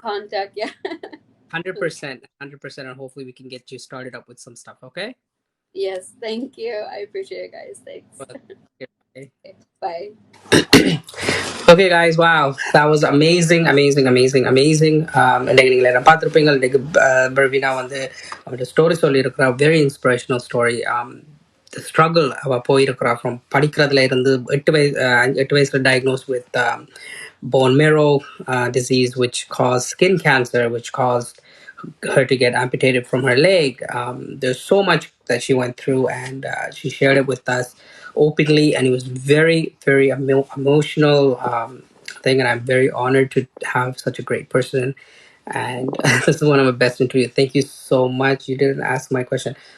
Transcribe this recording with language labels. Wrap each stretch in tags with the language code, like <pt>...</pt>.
<en>in contact. Yeah. 100%, and hopefully we can get you started up with some stuff. Okay. Yes. Thank you. I appreciate it, guys. Thanks. Well, okay. Okay. Bye. Okay, guys. Wow, that was amazing, amazing, amazing, amazing.</en> <ta>இன்னைக்கு நீங்க எல்லாரும் பார்த்திருப்பீங்க. இன்னைக்கு பர்வீனா வந்து அவரோட story சொல்லியிருக்கிறா.</ta> <en>Very inspirational story. The struggle</en> <ta>அவ போயிருக்கிறா</ta> <en>from</en> <ta>படிக்கிறதுல இருந்து 8 வயசுல</ta> <en>diagnosed with bone marrow disease, which caused skin cancer, which caused her to get amputated from her leg. There's so much that she went through, and she shared it with us openly, and it was very, very emotional thing. And I'm very honored to have such a great person. And this is one of my best interviews. Thank you so much. You didn't ask my question.</en>